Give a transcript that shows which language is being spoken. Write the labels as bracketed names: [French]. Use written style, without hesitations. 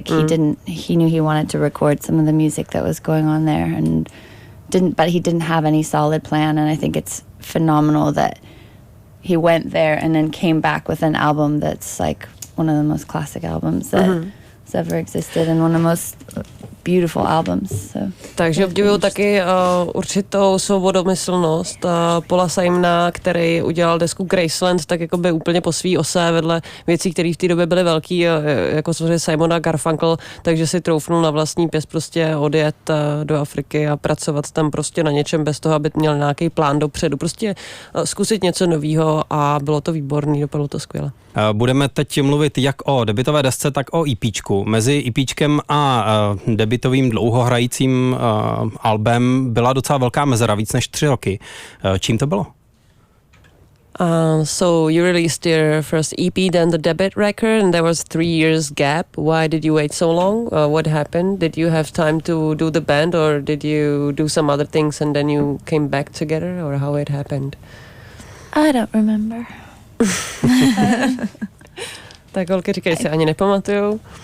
[English] Like he knew he wanted to record some of the music that was going on there, and but he didn't have any solid plan. And I think it's phenomenal that he went there and then came back with an album that's like one of the most classic albums that's ever existed, and one of the most beautiful albums. So. [Czech] Takže obdivuju taky určitou svobodomyslnost Paula Simona, který udělal desku Graceland tak jako by úplně po svý ose vedle věcí, které v té době byly velký, jako samozřejmě Simon a Garfunkel, takže si troufnul na vlastní pěst prostě odjet do Afriky a pracovat tam prostě na něčem bez toho, aby měl nějaký plán dopředu. Prostě zkusit něco novýho a bylo to výborný, dopadlo to skvěle. Budeme teď mluvit jak o debutové desce, tak o EPčku. Mezi EPčkem a debutovým dlouhohrajícím albem byla docela velká mezera, víc než 3 roky. Čím to bylo? [English] So you released your first EP, then the debut record, and there was 3 years gap. Why did you wait so long? What happened? Did you have time to do the band, or did you do some other things and then you came back together, or how it happened? I don't remember. [Czech] Tak holky říkají, si ani nepamatujou.